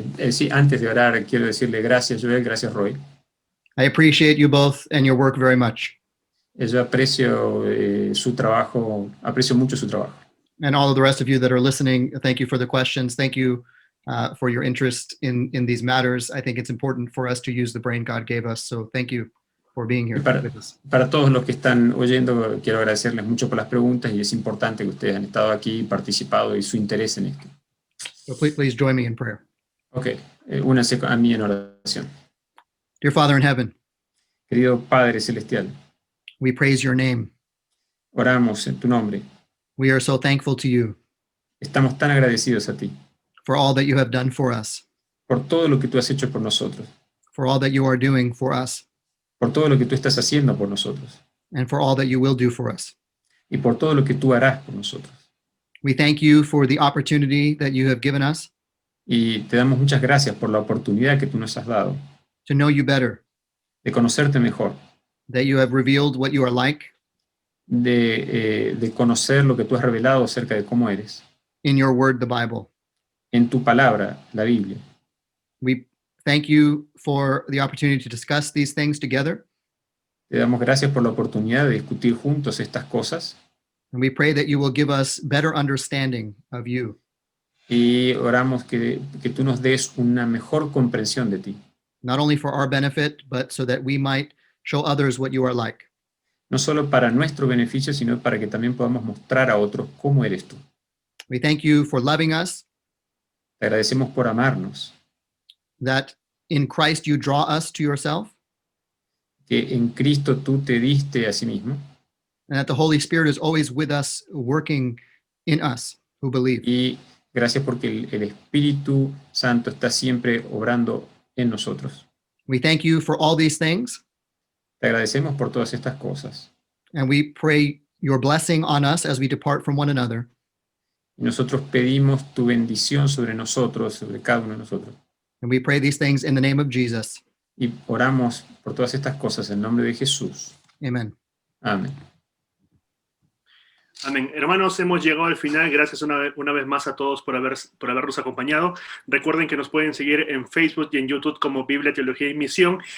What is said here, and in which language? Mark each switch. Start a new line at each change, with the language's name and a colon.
Spanish: Sí, antes de orar, quiero decirle gracias, Joel, gracias, Roy.
English: I appreciate you both and your work very much.
Spanish: Yo aprecio su trabajo, aprecio mucho su trabajo.
English: And all of the rest of you that are listening, thank you for the questions. Thank you for your interest in these matters. I think it's important for us to use the brain God gave us. So thank you for being here with us.
Spanish: Para todos los que están oyendo, quiero agradecerles mucho por las preguntas y es importante que ustedes han estado aquí, participado y su interés en esto.
English: So please join me in prayer.
Spanish: Ok, únanse a mí en oración.
English: Dear Father in heaven,
Spanish: Querido Padre Celestial,
English: we praise your name.
Spanish: oramos en tu nombre.
English: We are so thankful to you
Spanish: Estamos tan agradecidos a ti
English: for all that you have done for us,
Spanish: por todo lo que tú has hecho por nosotros,
English: for all that you are doing for us,
Spanish: por todo lo que tú estás haciendo por nosotros
English: and for all that you will do for us.
Spanish: y por todo lo que tú harás por nosotros.
English: We thank you for the opportunity that you have given us
Spanish: Y te damos muchas gracias por la oportunidad que tú nos has dado
English: to know you better,
Spanish: de conocerte mejor,
English: that you have revealed what you are like
Spanish: de conocer lo que tú has revelado acerca de cómo eres.
English: in your word, the Bible.
Spanish: En tu palabra, la Biblia.
English: We thank you for the opportunity to discuss these things together.
Spanish: Te damos gracias por la oportunidad de discutir juntos estas cosas
English: And we pray that you will give us better understanding of you,
Spanish: y oramos que tú nos des una mejor comprensión de ti,
English: not only for our benefit, but so that we might show others what you are like.
Spanish: no solo para nuestro beneficio, sino para que también podamos mostrar a otros cómo eres tú.
English: We thank you for loving us,
Spanish: Te agradecemos por amarnos,
English: that in Christ you draw us to yourself,
Spanish: que en Cristo tú te diste a sí mismo
English: and that the Holy Spirit is always with us, working in us who believe.
Spanish: y gracias porque el Espíritu Santo está siempre obrando en nosotros.
English: We thank you for all these things,
Spanish: Te agradecemos por todas estas cosas.
English: and we pray your blessing on us as we depart from one another.
Spanish: Y nosotros pedimos tu bendición sobre nosotros, sobre cada uno de nosotros.
English: And we pray these things in the name of Jesus.
Spanish: Y oramos por todas estas cosas en nombre de Jesús.
English: Amen.
Spanish: Amén. Amén. Hermanos, hemos llegado al final. Gracias una vez más a todos por habernos acompañado. Recuerden que nos pueden seguir en Facebook y en YouTube como Biblia, Teología y Misión.